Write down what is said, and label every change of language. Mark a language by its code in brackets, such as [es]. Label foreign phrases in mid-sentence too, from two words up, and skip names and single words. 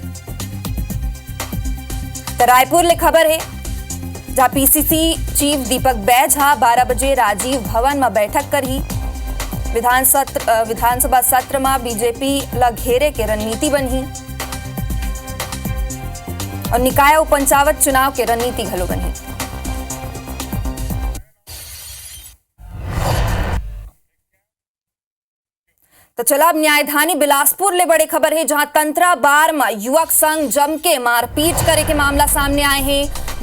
[hne] तो रायपुर ले खबर है जहां पीसीसी चीफ दीपक बैज 12 बजे राजीव भवन में बैठक कर ही। विधानसभा सत्र में बीजेपी ला घेरे के रणनीति बनी और निकाय और पंचायत चुनाव के रणनीति घलो बनी। तो चला अब न्यायधानी बिलासपुर ले बड़े खबर है जहां तंत्रा बार में युवक संग जम के मारपीट करे के मामला सामने आए हैं।